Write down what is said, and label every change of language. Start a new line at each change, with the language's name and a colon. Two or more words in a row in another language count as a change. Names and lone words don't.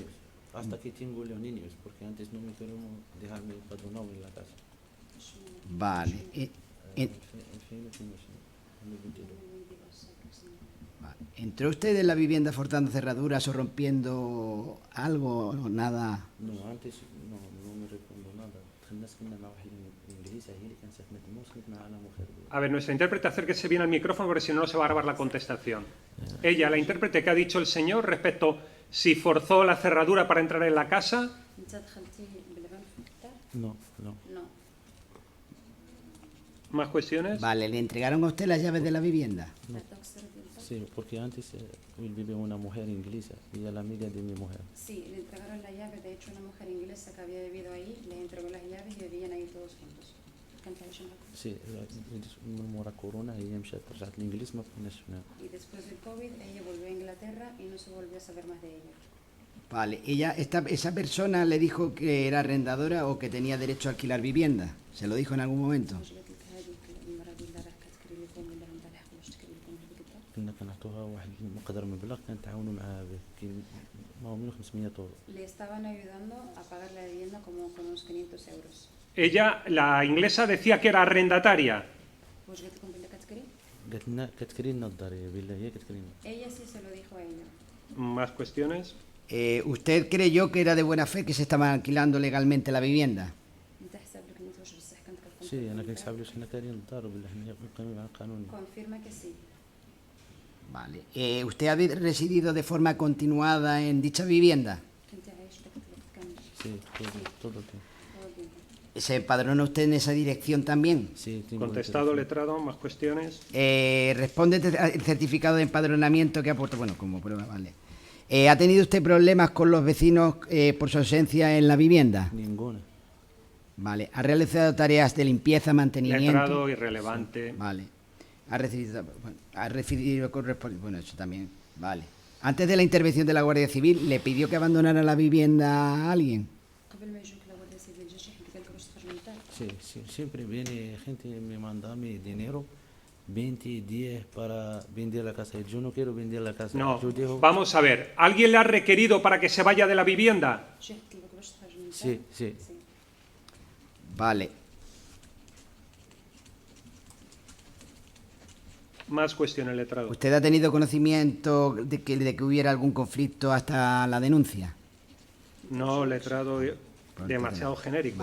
Spanish: Hasta que tengo los niños, porque antes no me querían dejarme padronado en la casa. Vale. En fin, no tengo, sí, 2022. Vale. ¿Entró usted en la vivienda forzando cerraduras o rompiendo algo o nada? No, antes no me recuerdo nada.
Arabic: الناس كنا مع واحد الانجليزي هي اللي كان ساكنه تما وسكنت مع انا مخرج.
Spanish: A ver, nuestra intérprete, acérquese bien al micrófono porque si no, no se va a grabar la contestación. Ella, la intérprete, ¿qué ha dicho el señor respecto si forzó la cerradura para entrar en la casa? No. ¿Más cuestiones? Vale, ¿le entregaron a usted las llaves de la vivienda? Sí, porque antes él vive una mujer inglesa y ella es la amiga de mi mujer. Sí, le entregaron la llave, de hecho una mujer inglesa que había vivido ahí, le entregó las llaves y vivían ahí todos juntos.
Arabic: كانت عايشة معاكم. Sí, من ورا كورونا هي مشات رجعت الانجليز ما كناش هنا.
Spanish: Y después del COVID ella volvió a Inglaterra y no se volvió a saber más de ella. Vale, esa persona le dijo que era arrendadora o que tenía derecho a alquilar vivienda. ¿Se lo dijo en algún momento?
Arabic: مش قلت لك هذيك المرة اللي راح كتكري لكم ولا نتاع الحق واش تكري لكم بالكتاب. كنا كنعطوها واحد مقدار مبلغ كنتعاونوا معاها به كاين ما هو 1500 يورو.
Spanish: Le estaban ayudando a pagar la vivienda como con unos 500 euros. Ella, la inglesa, decía que era arrendataria.
Arabic: واش قلت لكم بالله كتكري؟ قالت لنا كتكري لنا الدار بالله هي كتكري لنا.
Spanish: Ella sí se lo dijo a ella. ¿Más cuestiones? ¿Usted creyó que era de buena fe que se estaba alquilando legalmente la vivienda?
Arabic: انت حسب لك انت واش بصح كنت كتكون. سي انا كنحسب حنا كارين الدار بالله حنا قانون على القانون.
Spanish: Confirma que sí. Vale. ¿Usted ha residido de forma continuada en dicha vivienda?
Arabic: كنت عايش لك كامل.
Spanish: Sí, todo el tiempo. todo el tiempo. ¿Se empadronó usted en esa dirección también? Sí, tengo Contestado, letrado, más cuestiones. Responde el certificado de empadronamiento que ha puesto, bueno, como prueba, vale. ¿Ha tenido usted problemas con los vecinos por su ausencia en la vivienda? ninguna. Vale. ¿Ha realizado tareas de limpieza, mantenimiento? Letrado, irrelevante. Vale. ¿Ha recibido correspondencia? Bueno, eso también. Vale. Antes de la intervención de la Guardia Civil, ¿le pidió que abandonara la vivienda a alguien?
Arabic: قبل ما يجوك لغورديا سيفيل جا شي حد قال لك واش تخرج من الدار.
Spanish: Sí, siempre viene gente me manda mi dinero 20 días para vender la casa. Yo no quiero vender la casa. No, Yo dejo... vamos a ver. ¿Alguien le ha requerido para que se vaya de la vivienda?
Arabic: شي حد قال لك واش تخرج من الدار.
Spanish: Sí, sí. Vale. Más cuestiones, letrado. ¿Usted ha tenido conocimiento de que hubiera algún conflicto hasta la denuncia? No, letrado, demasiado genérico,